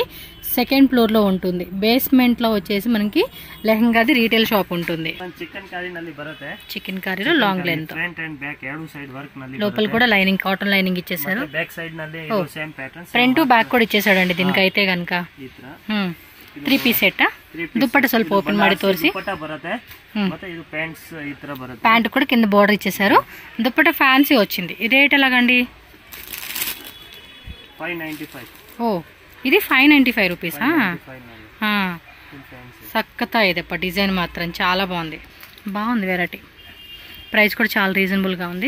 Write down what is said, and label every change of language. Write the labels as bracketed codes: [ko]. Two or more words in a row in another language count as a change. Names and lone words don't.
[te] సెకండ్ ఫ్లోర్లో ఉంటుంది. బేస్మెంట్లో వచ్చేసి మనకి లెహంగాది [en] retail shop [te] ఉంటుంది. చికెన్ కర్రీలో [en] long length, [te] లోపల కూడా లైనింగ్, [en] cotton lining [te] ఇచ్చేసారు. [en] front back [te] కూడా ఇచ్చేసాడండి దీనికి అయితే కనుక. [en] 3 piece set. [kn] ದುಪ್ಪಟ್ಟ ಸ್ವಲ್ಪ ಓಪನ್ ಮಾಡಿ ತೋರಿಸಿ. [te] ప్యాంట్ కూడా కింద బోర్డర్ ఇచ్చేసారు. దుప్పట్ట ఫ్యాన్సీ వచ్చింది. ఈ రేట్ ఎలాగండి? 595. ఓ, ఇది 595 రూపీసా? సక్కతా ఇదప్ప. డిజైన్ మాత్రం చాలా బాగుంది, బాగుంది వెరైటీ. ప్రైస్ కూడా చాలా రీజనబుల్గా ఉంది.